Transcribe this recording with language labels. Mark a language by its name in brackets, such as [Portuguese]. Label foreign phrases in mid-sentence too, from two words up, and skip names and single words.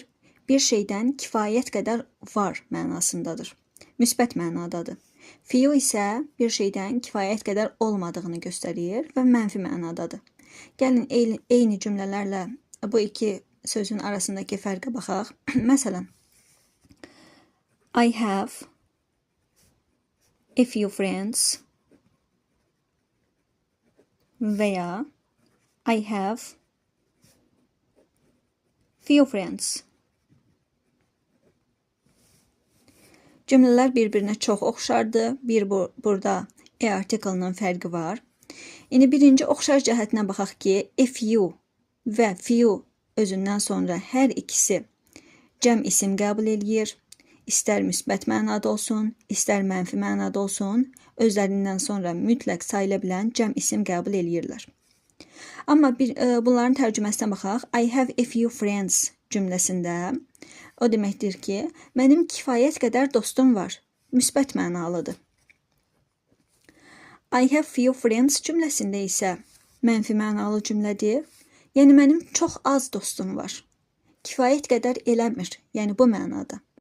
[Azerbaijani] Bir şeydən kifayət qədər var mənasındadır. Müsbət mənadadır. Few isə bir şeydən kifayət qədər olmadığını göstərir və mənfi mənadadır. Gəlin eyni cümlələrlə bu iki sözün arasındakı fərqə baxaq. Məsələn, [English] I have a few friends veya I have few friends. [Azerbaijani] Cümlələr bir-birinə çox oxşardır. Burada article-nın fərqi var. İndi birinci oxşar cəhətinə baxaq ki, [English] a few [Azerbaijani] və few özündən sonra hər ikisi cəm isim qəbul edir. İstər müsbət mənada olsun, istər mənfi mənada olsun, özlərindən sonra mütləq sayıla bilən cəm isim qəbul edirlər. Amma bunların tərcüməsinə baxaq. [English] I have a few friends [Azerbaijani] cümləsində o deməkdir ki, mənim kifayət qədər dostum var. Müsbət mənalıdır. [English] I have few friends [Azerbaijani] cümləsində isə mənfi mənalı cümlədir. Yəni mənim çox az dostum var. Kifayət qədər eləmir. Yəni bu mənada.